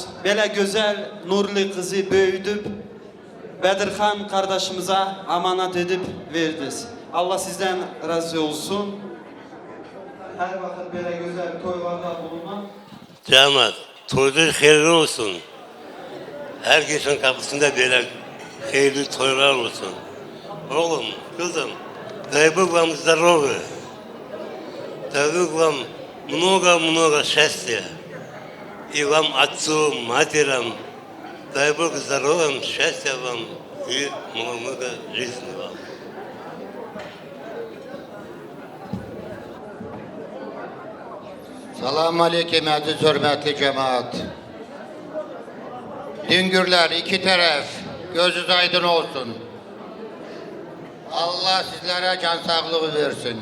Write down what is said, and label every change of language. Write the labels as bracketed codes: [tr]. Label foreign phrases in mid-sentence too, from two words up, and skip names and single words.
[tr] Böyle güzel, nurlu kızı büyüdüp Bedirhan kardeşimize amanat edip verdiniz. Allah sizden razı olsun. Her vakit böyle güzel toylarda bulunmak. Damat, toylar hayırlı olsun. Herkesin kapısında böyle hayırlı toylar olsun. Oğlum, kızım, [ru] дай Бог вам здоровья. Дай Бог вам много-много счастья. И вам, отцу, матерям, дай Бог здоровья, счастья вам и много-много жизни вам. [tr] Selamun Aleyküm aziz hürmetli cemaat. Düngürler iki taraf, gözünüz aydın olsun. Allah sizlere can sağlığı versin.